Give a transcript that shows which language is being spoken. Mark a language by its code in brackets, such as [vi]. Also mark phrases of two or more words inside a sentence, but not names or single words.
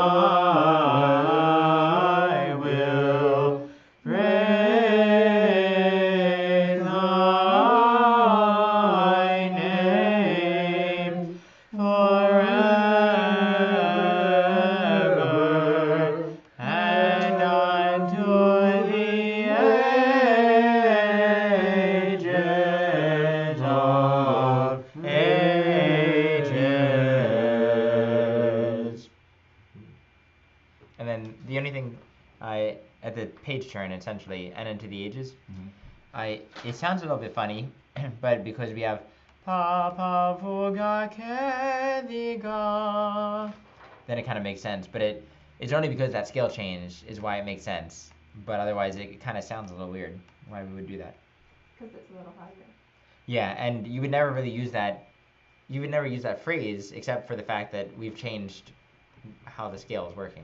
[en] I will praise thy name forever and unto the ages of ages. And then the only thing at the page turn essentially, and into the ages, it sounds a little bit funny, but because we have pa pa fu ga ke di ga, then it kind of makes sense. But it's only because that scale change is why it makes sense. But otherwise, it kind of sounds a little weird why we would do that. Because it's a little higher. Yeah, and you would never really use that. You would never use that phrase except for the fact that we've changed how the scale is working.